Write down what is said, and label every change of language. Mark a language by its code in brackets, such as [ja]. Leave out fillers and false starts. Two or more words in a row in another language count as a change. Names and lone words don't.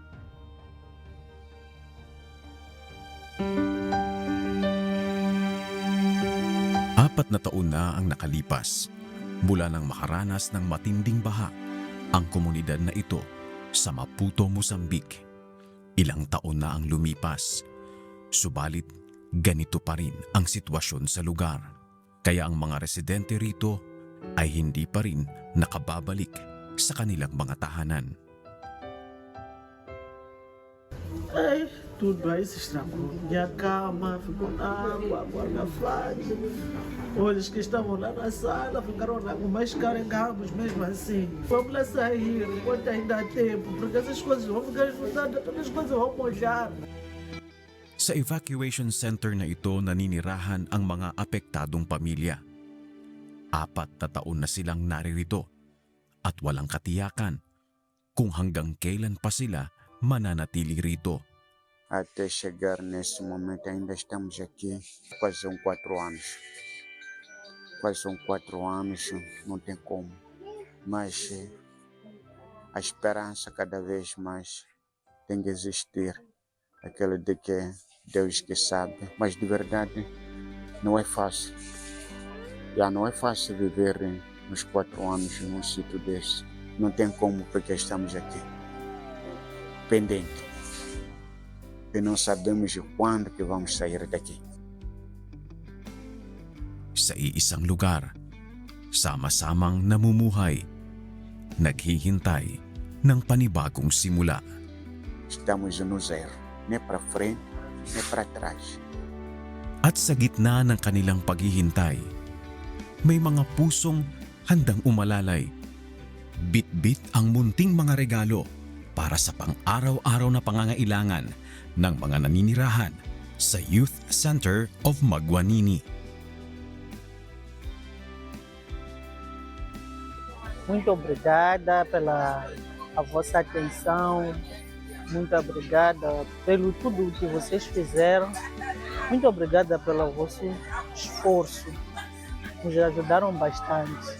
[tl] Apat na taon na ang nakalipas mula nang makaranas ng matinding baha ang komunidad na ito sa Maputo, Mozambique. Ilang taon na ang lumipas, subalit ganito pa rin ang sitwasyon sa lugar. Kaya ang mga residente rito ay hindi pa rin nakababalik sa kanilang mga tahanan. [pt] Ai, tudo aí se estragou. Minha cama ficou na água, agora fácil. Olha, os que estavam lá na sala ficaram lá com mais carregados mesmo assim. Vamos lá sair, enquanto ainda há tempo, porque essas coisas vão ficar juntadas, todas as coisas vão molhar. [tl] Sa [en] evacuation center [tl] na ito naninirahan ang mga apektadong pamilya. 4 na taon na silang naririto at walang katiyakan kung hanggang kailan pa sila mananatili rito. [pt] Até chegar nesse momento ainda estamos aqui, quase são 4 anos. Quase são 4 anos, não tem como. Mas a esperança cada vez mais tem que existir. Aquela de que Deus que sabe. Mas de verdade não é fácil. Já não é fácil viver nos 4 anos num sítio desse. Não tem como porque estamos aqui. Pendente. E não sabemos quando que vamos sair daqui. [tl] Sa iisang lugar, sama-samang namumuhay, naghihintay ng panibagong simula. [pt] Estamos no zero. Nem para frente, nem para trás. [tl] At sa gitna ng kanilang paghihintay, may mga pusong handang umalalay. Bit-bit ang munting mga regalo para sa pang-araw-araw na pangangailangan ng mga naninirahan sa Youth Center of Maguanini. [pt] Muito obrigada pela a vossa atenção, muito obrigada pelo tudo que vocês fizeram, muito obrigada pelo vosso esforço, nos ajudaram bastante.